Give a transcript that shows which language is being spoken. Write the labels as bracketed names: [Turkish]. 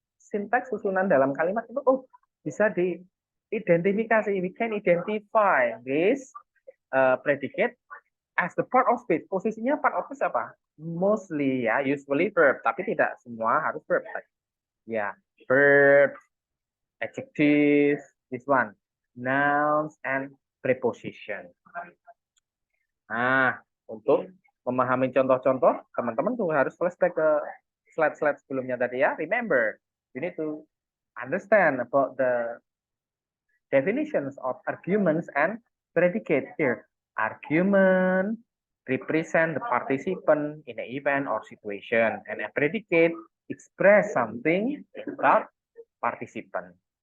[Indonesian] sintaks susunan dalam kalimat itu bisa diidentifikasi. [English] We can identify this predicate as the part of speech. [Indonesian] Posisinya part of speech apa? [English] Mostly [Indonesian] ya, [English] usually verb, [Indonesian] tapi tidak semua harus verb. [English] Ya, verb, adjectives, this one, nouns and preposition. [Indonesian] Nah, untuk memahami contoh-contoh, teman-teman tuh harus flashback ke slide-slide sebelumnya tadi ya. [English] Remember, you need to understand about the definitions of arguments and predicate here. Argument represent the participant in an event or situation, and a predicate express something about participant.